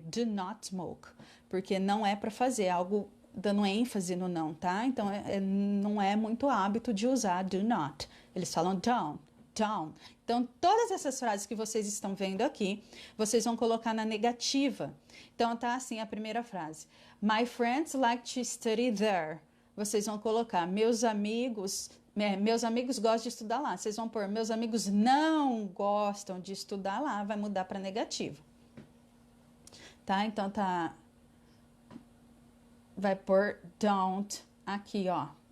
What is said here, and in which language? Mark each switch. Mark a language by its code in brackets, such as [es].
[en] Do not smoke. [pt] Porque não é para fazer algo dando ênfase no não, tá? Então, não é muito hábito de usar do not. Eles falam don't, don't. Então, todas essas frases que vocês estão vendo aqui, vocês vão colocar na negativa. Então, tá assim a primeira frase. [en] My friends like to study there. [pt] Vocês vão colocar, meus amigos gostam de estudar lá. Vocês vão pôr, meus amigos não gostam de estudar lá. Vai mudar para negativo. Tá? Então, tá... Vai pôr don't aqui, ó.